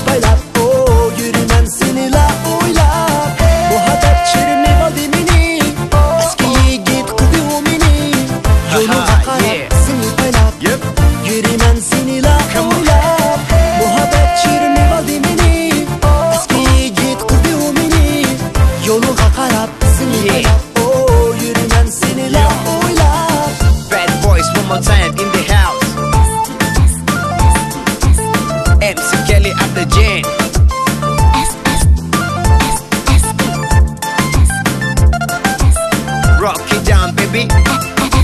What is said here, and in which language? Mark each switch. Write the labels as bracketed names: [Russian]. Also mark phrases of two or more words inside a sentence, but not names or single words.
[Uzbek] baylab Yürümen seninle oylab Muhabbet çirmib oldi meni Eski yigit qildi u meni Yo'lingga qarab seni baylab Yürümen seninle oylab Muhabbet çirmib oldi meni Eski yigit qildi u meni Yo'lingga qarab seni baylab Yürümen seninle oylab [English] Bad boys one more time in the house. MC Kelly Ablajan. Rock it down, baby.